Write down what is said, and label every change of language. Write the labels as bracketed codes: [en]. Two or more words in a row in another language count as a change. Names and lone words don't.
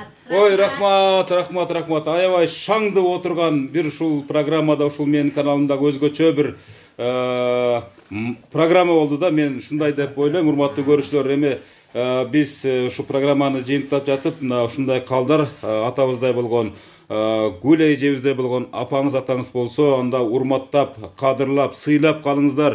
[ky] Ой, рахмат. Аябай шаңды отырған бір ушул программада, ушул менин каналымдагы өзгөчө бир программа болду да. Мен ушундай деп ойлойм, урматтуу көрүүчүлөр. Эми биз ушу программаны жыйынтыктап жатып, мына ушундай калдар атабыздай болгон, Гүл эжебизде болгон апаңыз атаңыз болсо, анда урматтап, кадырлап, сыйлап калыңыздар.